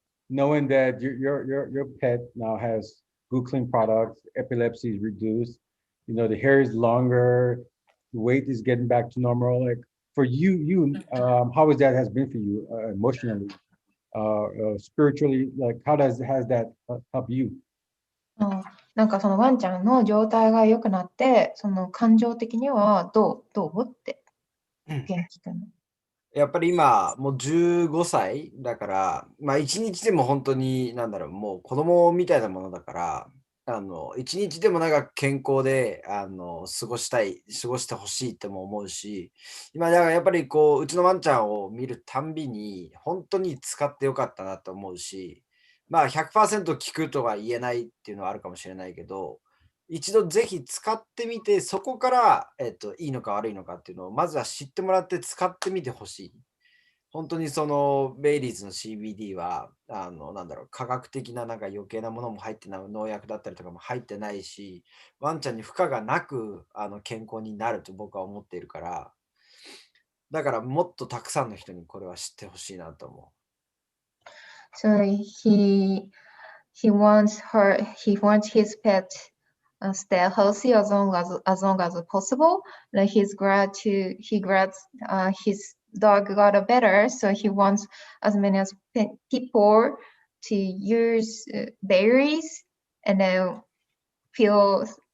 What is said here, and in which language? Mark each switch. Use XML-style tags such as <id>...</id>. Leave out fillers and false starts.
<en>Knowing that your pet now has good clean products, epilepsy is reduced, the hair is longer, the weight is getting back to normal. Like for you, how has been for you emotionally, spiritually? Like has that helped you?</en> <ja>なんかそのワンちゃんの状態が良くなって、その感情的にはどうって元気くんの。やっぱり今、もう15歳だから、一日でも本当に、もう子供みたいなものだから、一日でも長く健康で、過ごしてほしいっても思うし、今、だからやっぱりうちのワンちゃんを見るたんびに、本当に使ってよかったなと思うし、100% 効くとは言えないっていうのはあるかもしれないけど、一度ぜひ使ってみて、そこから、いいのか悪いのかっていうのを、まずは知ってもらって使ってみてほしい。本当にそのベイリーズの CBD は、科学的な余計なものも入ってない、農薬だったりとかも入ってないし、ワンちゃんに負荷がなく健康になると僕は思っているから、だからもっとたくさんの人にこれは知ってほしいなと思う。</ja> <en>So he wants his pet stay healthy as long as possible. Like he glad his dog got better, so he wants as many as people to use berries and then feel.</en>